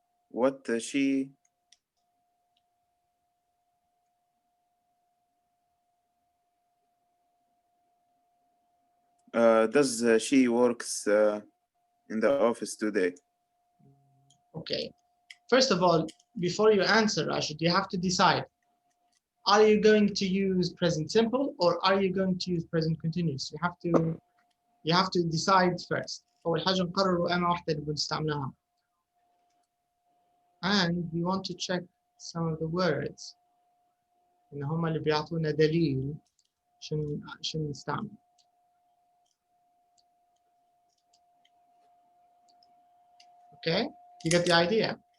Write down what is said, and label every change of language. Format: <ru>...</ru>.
<en>What she does she works in the office today? Okay. First of all, before you answer, Rashid, you have to decide. Are you going to use present simple or are you going to use present continuous? You have to decide first.</en> <ar>أول حاجة نقرر أنا واحدة اللي بنستعملها.</ar> <en>And we want to check some of the words.</en> <ar>إن هم اللي بيعطونا دليل شنو نستعمل.</ar> <en>Okay, you get the idea?</en>